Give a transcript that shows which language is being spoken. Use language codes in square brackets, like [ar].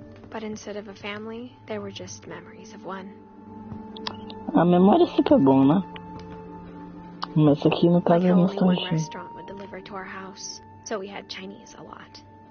[en] But instead of a family, there were just memories of one. [pt] A memória sempre é bom, né? Mas aqui no caso é nostalgia. [en] One restaurant would deliver to our house, so we had Chinese a lot.